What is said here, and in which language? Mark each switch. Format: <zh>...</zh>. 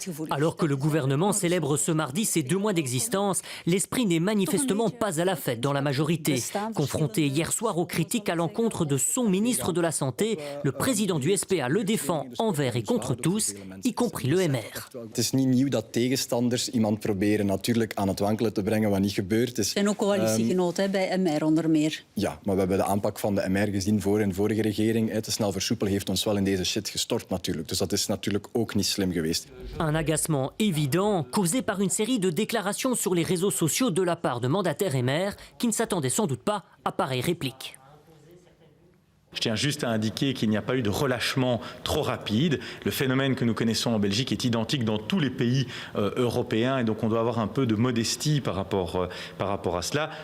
<fr>Alors que le gouvernement célèbre ce mardi ses 2 mois d'existence, l'esprit n'est manifestement pas à la fête dans la majorité. Confronté hier soir aux critiques à l'encontre de son ministre de la Santé, le président du SPA le défend envers et contre tous, y compris le MR.</fr> <nl>Het is niet nieuw dat tegenstanders iemand proberen natuurlijk aan het wankelen te brengen wat niet gebeurd is. zijn ook coalitiegenoten bij MR onder meer. Ja, maar we hebben de aanpak van de MR gezien voor in de vorige regering. Te snel versoepelen heeft ons wel in deze shit gestort natuurlijk. Dus dat is natuurlijk ook niet slim geweest.</nl> <fr>Un agacement évident causé par une série de déclarations sur les réseaux sociaux de la part de mandataires MR qui ne s'attendaient sans doute pas à pareille réplique. Je tiens juste à indiquer qu'il n'y a pas eu de relâchement trop rapide. Le phénomène que nous connaissons en Belgique est identique dans tous les pays européens et donc on doit avoir un peu de modestie par rapport à cela.</fr>